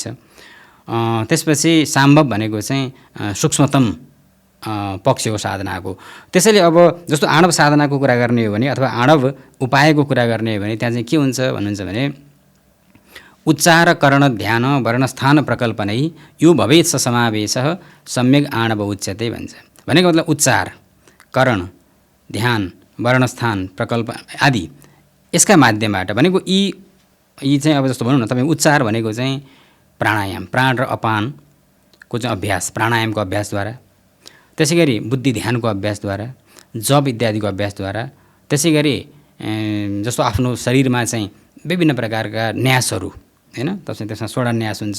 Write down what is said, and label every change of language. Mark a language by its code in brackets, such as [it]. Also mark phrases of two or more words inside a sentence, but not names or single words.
[ne] त्यसपछि साम्भव भनेको चाहिँ सूक्ष्मतम पक्ष हो साधनाको। त्यसैले अब जस्तो आणव साधनाको कुरा गर्ने हो भने अथवा आणव उपायको कुरा गर्ने हो भने त्यहाँ चाहिँ के हुन्छ भन्नुहुन्छ भने [sa] उच्चार करण ध्यान वर्णस्थान प्रकल्पनै यो भवेत् स समावेशः सम्यक आणव उच्यते [ne] भन्छ। भनेको मतलब उच्चार, करण, ध्यान, वर्णस्थान, प्रकल्प आदि यसका माध्यमबाट भनेको यी चाहिँ अब जस्तो भनौँ न तपाईँ उच्चार भनेको चाहिँ प्राणायाम, प्राण र अपानको चाहिँ अभ्यास, प्राणायामको अभ्यासद्वारा, त्यसै गरी बुद्धि ध्यानको अभ्यासद्वारा, जप इत्यादिको अभ्यासद्वारा, त्यसै गरी जस्तो आफ्नो शरीरमा चाहिँ विभिन्न प्रकारका न्यासहरू हैन, त्यसमा 16 न्यास हुन्छ।